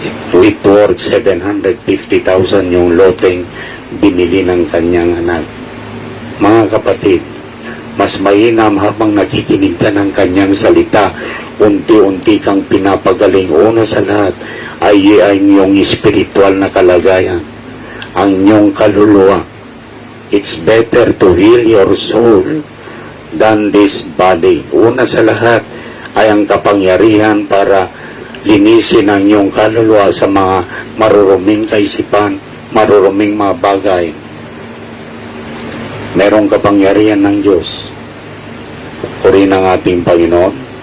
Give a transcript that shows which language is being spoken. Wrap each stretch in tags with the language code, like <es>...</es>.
<en>With worth</en> <tl>750,000 yung loteng binili ng kanyang anak. Mga kapatid, mas mainam habang nakikinig ka ng kanyang salita, unti-unti kang pinapagaling. Una sa lahat ay inyong spiritual na kalagayan, ang inyong kaluluwa.</tl> <en>It's better to heal your soul than this body.</en> <tl>Una sa lahat ay ang kapangyarihan para linisin ang inyong kaluluwa sa mga maruruming kaisipan, maruruming mga bagay. Merong kapangyarihan ng Diyos. Purihin ang ating Panginoon.</tl>